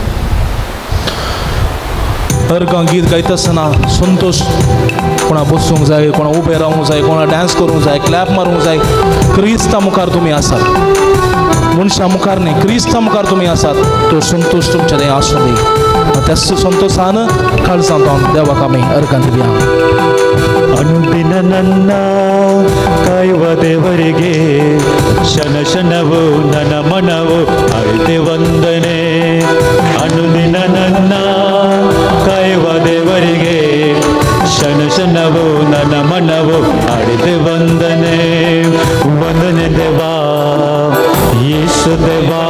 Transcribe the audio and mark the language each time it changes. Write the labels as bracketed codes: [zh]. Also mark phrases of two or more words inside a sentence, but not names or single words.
[kok] अर्गां गीत गायता आसतना संतोष कोणा बसूंक जाय कोणा उबें रावूंक जाय कोणा डान्स करूंक जाय क्लॅप मारूंक जाय क्रिस्ता मुखार तुमी आसात मनशा मुखार न्ही क्रिस्ता मुखार तुमी आसात तो संतोष तुमचे दें आसूं दी त्याच संतोषान काळजांत देवाक आमी अर्घां दिवया [kn] ಅನುದಿನ ನನ್ನ ಕಾಯುವ ದೇವರಿಗೆ ಶನ ಶನವು ನನ್ನ ಮನವು ಅರಿತೆ ವಂದನೆ ಅನುದಿನ ನನ್ನ ಕಾಯುವ ದೇವರಿಗೆ ಶನ ಶನವು ನನ್ನ ಮನವು ಅರಿತೆ ವಂದನೆ ವಂದನೆ ದೇವಾ ಯೇಸು ದೇವಾ